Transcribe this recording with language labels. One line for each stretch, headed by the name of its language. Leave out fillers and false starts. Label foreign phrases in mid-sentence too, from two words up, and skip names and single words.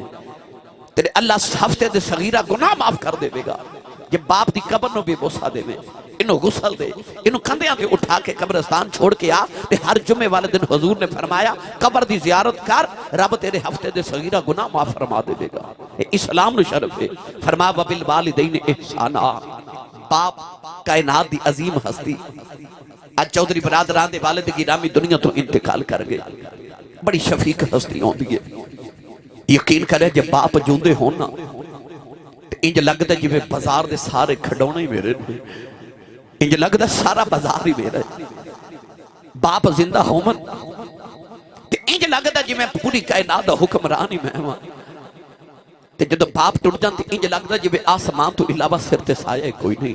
Punjabi: ਤੇਰੇ ਅੱਲਾਹ ਹਫ਼ਤੇ ਦੇ ਸਗੀਰਾ ਗੁਨਾਹ ਮਾਫ਼ ਕਰ ਦੇਗਾ। ਜੇ ਬਾਪ ਦੀ ਕਬਰ ਨੂੰ ਭੀ ਬੋਸਾ ਦੇਵੇ, ਇਹਨੂੰ ਗੁਸਲ ਦੇ, ਇਹਨੂੰ ਕੰਧਿਆਂ ਤੇ ਉਠਾ ਕੇ ਕਬਰਿਸਤਾਨ ਛੋੜ ਕੇ ਆ, ਤੇ ਹਰ ਜੁਮੇ ਵਾਲੇ ਦਿਨ ਹਜ਼ੂਰ ਨੇ ਫ਼ਰਮਾਇਆ ਕਬਰ ਦੀ ਜ਼ਿਆਰਤ ਕਰ, ਰੱਬ ਤੇਰੇ ਹਫ਼ਤੇ ਦੇ ਸਗੀਰਾ ਗੁਨਾਹ ਮਾਫ਼ ਫ਼ਰਮਾ ਦੇਗਾ। ਇਸਲਾਮ ਨੂੰ ਸ਼ਰਫ਼ ਹੈ।
Arabic: फरमा وبالوالدين إحسانا,
Punjabi: ਬਾਪ ਕਾਇਨਾਤ ਦੀ ਅਜ਼ੀਮ ਹਸਤੀ ਅੱਜ ਚੌਧਰੀ ਬਰਾਦਰਾਨ ਦੇ ਵਾਲਿਦ ਗਿਰਾਮੀ ਦੁਨੀਆ ਤੋਂ ਇੰਤਕਾਲ ਕਰ ਗਏ। ਬੜੀ ਸ਼ਫ਼ੀਕ ਹਸਤੀ ਹੁੰਦੀ ਹੈ। ਯਕੀਨ ਕਰੇ ਜਬ ਬਾਪ ਜਿਉਂਦੇ ਹੋ ਨਾ ਇੰਜ ਲਗਦਾ ਜਿਵੇਂ ਬਾਜ਼ਾਰ ਦੇ ਸਾਰੇ ਖਿਡੌਣੇ ਹੀ ਮੇਰੇ, ਇੰਜ ਲਗਦਾ ਸਾਰਾ ਬਾਜ਼ਾਰ ਹੀ ਮੇਰਾ। ਬਾਪ ਜ਼ਿੰਦਾ ਹੋਵਣ ਤੇ ਇੰਜ ਲਗਦਾ ਜਿਵੇਂ ਪੂਰੀ ਕਾਇਨਾਤ ਦਾ ਹੁਕਮਰਾਨ ਹੀ ਮੈਂ ਹਾਂ, ਤੇ ਜਦੋਂ ਬਾਪ ਟੁੱਟ ਜਾਂਦੇ ਇੰਜ ਲਗਦਾ ਜਿਵੇਂ ਅਸਮਾਨ ਤੋਂ ਇਲਾਵਾ ਸਿਰ ਤੇ ਸਾਇਆ ਕੋਈ ਨਹੀਂ।